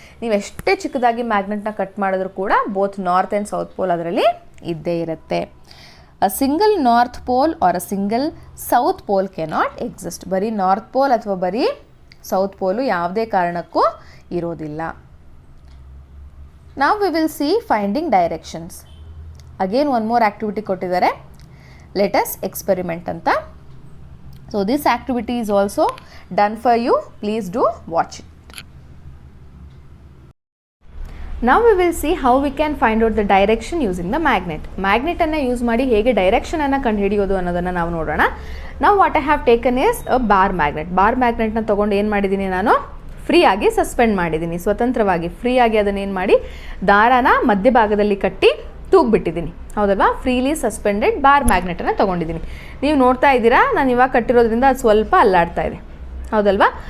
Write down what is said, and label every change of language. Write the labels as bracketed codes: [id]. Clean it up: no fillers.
[kn] ನೀವು ಎಷ್ಟೇ ಚಿಕ್ಕದಾಗಿ ಮ್ಯಾಗ್ನೆಟ್ನ ಕಟ್ ಮಾಡಿದ್ರೂ ಕೂಡ both north and south pole ಅದರಲ್ಲಿ ಇದ್ದೇ ಇರುತ್ತೆ. [en] A single north pole or a single south pole cannot exist. [kn] ಬರೀ ನಾರ್ತ್ ಪೋಲ್ ಅಥವಾ ಬರೀ ಸೌತ್ ಪೋಲು ಯಾವುದೇ ಕಾರಣಕ್ಕೂ ಇರೋದಿಲ್ಲ. [en] Now we will see finding directions. Again one more activity [kn] ಕೊಟ್ಟಿದ್ದಾರೆ. [en] Let us experiment ಅಂತ. So this activity is also done for you. Please do watch it. Now we will see how we can find out the direction using the magnet. [kn] Magnet ಅನ್ನು use ಮಾಡಿ ಹೇಗೆ direction ಅನ್ನು ಕಂಡುಹಿಡಿಯೋದು ಅನ್ನೋದನ್ನು ನಾವು ನೋಡೋಣ. [en] Now what I have taken is a bar magnet. [kn] Bar ಮ್ಯಾಗ್ನೆಟ್ನ ತೊಗೊಂಡು ಏನು ಮಾಡಿದ್ದೀನಿ ನಾನು? ಫ್ರೀಯಾಗಿ ಸಸ್ಪೆಂಡ್ ಮಾಡಿದ್ದೀನಿ. ಸ್ವತಂತ್ರವಾಗಿ ಫ್ರೀಯಾಗಿ ಅದನ್ನು ಏನು ಮಾಡಿ ದಾರಾನ ಮಧ್ಯಭಾಗದಲ್ಲಿ ಕಟ್ಟಿ ತೂಗ್ಬಿಟ್ಟಿದ್ದೀನಿ. ಹೌದಲ್ವಾ? ಫ್ರೀಲಿ ಸಸ್ಪೆಂಡೆಡ್ ಬಾರ್ ಮ್ಯಾಗ್ನೆಟನ್ನು ತೊಗೊಂಡಿದ್ದೀನಿ. ನೀವು ನೋಡ್ತಾ ಇದ್ದೀರಾ, ನಾನು ಇವಾಗ ಕಟ್ಟಿರೋದ್ರಿಂದ ಅದು ಸ್ವಲ್ಪ ಅಲ್ಲಾಡ್ತಾ ಇದೆ. ಹೌದಲ್ವಾ?